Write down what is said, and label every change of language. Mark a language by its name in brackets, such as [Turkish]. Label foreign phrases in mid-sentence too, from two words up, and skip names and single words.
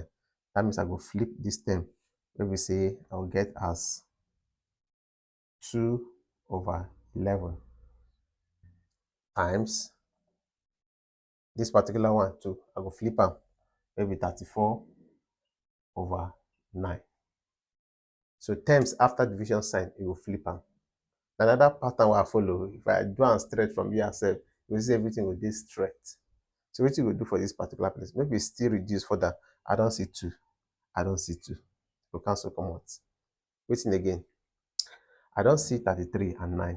[Nigerian Pidgin] That means I go flip this term, where we say I will get as 2 over 11 times this particular one too. I go flip am, maybe 34 over 9. So terms after division sign, you will flip am. Another pattern wey I follow, if I do am straight from here sef, you go see everything go dey straight. So wetin you go do for this particular place? Make we still reduce further. I don see 2. I don see 2. Go cancel comot. Wetin again? I don see 33 and 9.